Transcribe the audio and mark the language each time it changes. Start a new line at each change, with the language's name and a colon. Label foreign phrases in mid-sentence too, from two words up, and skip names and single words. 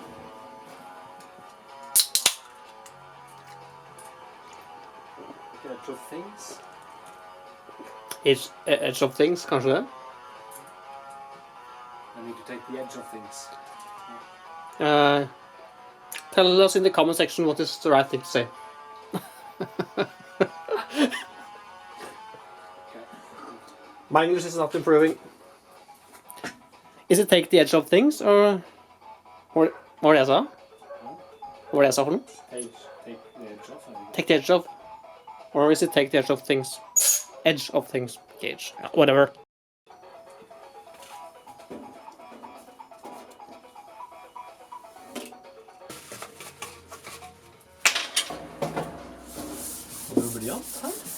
English: The edge of things? Edge of things,
Norwegian: kanskje det?
English: I need to take the edge of things. Tell us in the comment section what is the right thing to say. My English is not improving. Is it take the edge of things, or
Norwegian: hva var det jeg sa? Hva var det jeg sa for noe?
English: Take the edge off. Take the edge of? Or is it take the edge of things? Edge of things. Gauge. Yeah, whatever.
Norwegian: Briljant her.